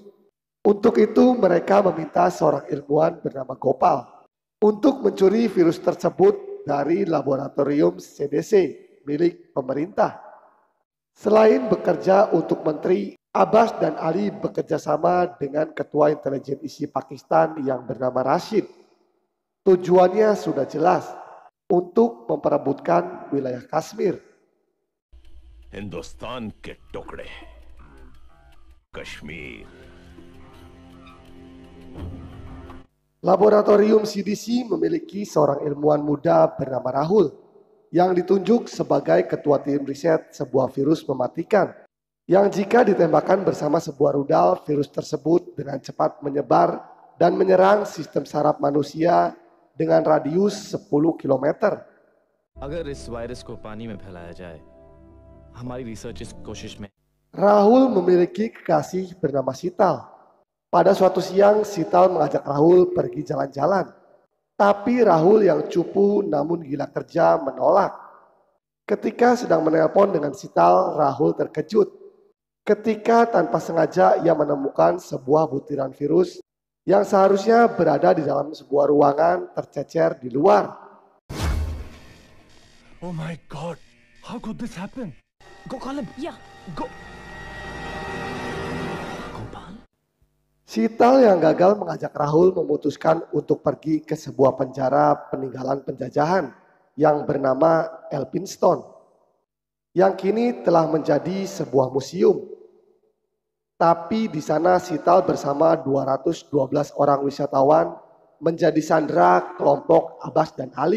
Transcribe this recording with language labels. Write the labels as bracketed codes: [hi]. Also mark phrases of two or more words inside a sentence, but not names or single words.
[id] Untuk itu mereka meminta seorang ilmuwan bernama Gopal untuk mencuri virus tersebut dari laboratorium CDC milik pemerintah. Selain bekerja untuk menteri, Abbas dan Ali bekerja sama dengan ketua intelijen ISI Pakistan yang bernama Rashid. Tujuannya sudah jelas, untuk memperebutkan wilayah Kashmir. [hi] हिंदुस्तान के टुकड़े कश्मीर. [id] Laboratorium CDC memiliki seorang ilmuwan muda bernama Rahul yang ditunjuk sebagai ketua tim riset sebuah virus mematikan yang jika ditembakkan bersama sebuah rudal, virus tersebut dengan cepat menyebar dan menyerang sistem saraf manusia dengan radius 10 km. [hi] अगर इस वायरस को पानी में फैलाया जाए, हमारी रिसर्च इस कोशिश में. [id] Rahul memiliki kekasih bernama Sital. Pada suatu siang, Sital mengajak Rahul pergi jalan-jalan. Tapi Rahul yang cupu namun gila kerja menolak. Ketika sedang menelpon dengan Sital, Rahul terkejut ketika tanpa sengaja ia menemukan sebuah butiran virus yang seharusnya berada di dalam sebuah ruangan tercecer di luar. [en] Oh my god, how could this happen? Go call him. Yeah. Go. Gopal. [id] Sital yang gagal mengajak Rahul memutuskan untuk pergi ke sebuah penjara peninggalan penjajahan yang bernama Elphinstone, yang kini telah menjadi sebuah museum. Tapi di sana Sital bersama 212 orang wisatawan menjadi sandera kelompok Abbas dan Ali.